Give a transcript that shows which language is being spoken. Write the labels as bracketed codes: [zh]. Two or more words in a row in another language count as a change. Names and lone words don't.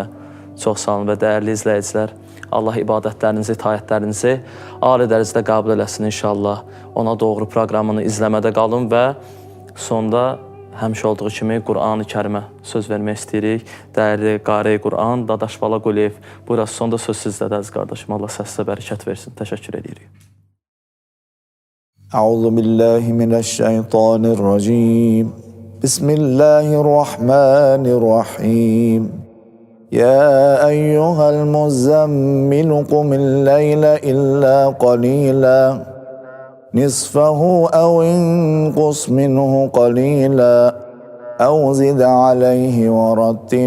[az] Çox sağ olun və dəyərli izləyicilər, Allah ibadətlərinizi, itaətlərinizi ali dərəcədə qəbul eləsin inşallah. Ona doğru proqramını izləmədə qalın və sonda həmişə olduğu kimi Qur'an-ı Kərimə söz vermək istəyirik. Dəyərli qari Qur'an, Dadaş Bala Quliyev. Burası sonda söz sizdədir əziz qardaşım. Allah səsə bərəkət versin. Təşəkkür edirik. [ar] أعوذ بالله من الشيطان الرجيم. بسم الله الرحمن الرحيم. يا أيها المزمل قم الليل إلا قليلا نصفه أو انقص منه قليلا أو زد عليه ورتل